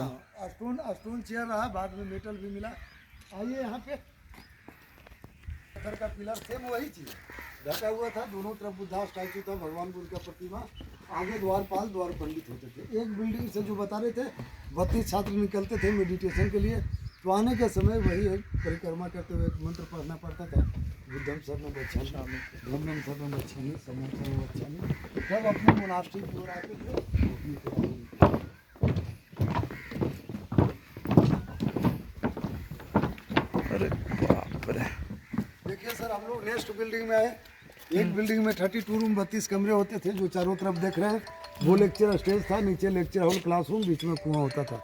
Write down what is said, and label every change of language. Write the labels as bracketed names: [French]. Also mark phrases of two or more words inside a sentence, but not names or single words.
[Hindi] हाँ, [English] stool chair [Hindi] रहा, बाद में मेटल भी मिला। आइए यहाँ पे पत्थर का पिलर, सेम वही चीज ढका हुआ था, दोनों तरफ [English] Buddha statue [Hindi] था, भगवान बुद्ध का प्रतिमा, आगे द्वारपाल द्वार पंडित होते थे। एक बिल्डिंग से जो बता रहे थे 32 छात्र निकलते थे मेडिटेशन के लिए, तो आने के समय वही एक परिक्रमा करते हुए एक मंत्र पढ़ना पड़ता था, [Pali] बुद्धम शरणम गच्छामि, धम्मम शरणम गच्छामि, संघम शरणम गच्छामि। [Hindi] जब अपने मोनास्ट्री की ओर आते थे अरे बाप रे। देखिए सर, हम लोग [English] next building [Hindi] में आए। एक बिल्डिंग में 32 रूम 32 कमरे होते थे, जो चारों तरफ देख रहे हैं वो [English] lecture stage [Hindi] था, नीचे [English] lecture hall, [Hindi] क्लासरूम, बीच में कुआं होता था।